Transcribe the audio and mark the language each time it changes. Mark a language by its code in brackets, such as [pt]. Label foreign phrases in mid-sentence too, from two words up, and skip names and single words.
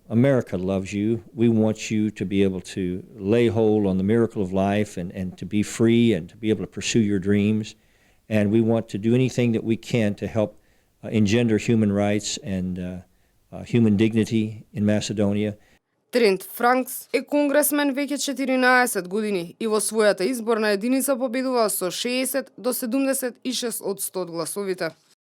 [en] America loves you. We want you to be able to lay hold on the miracle of life and to be free and to be able to pursue your dreams. And we want to do anything that we can to help engender human rights and human dignity in Macedonia. [mk] Франкс е конгресмен веќе 14 години и во својата изборна единица победува со 60 до 76% од гласовите.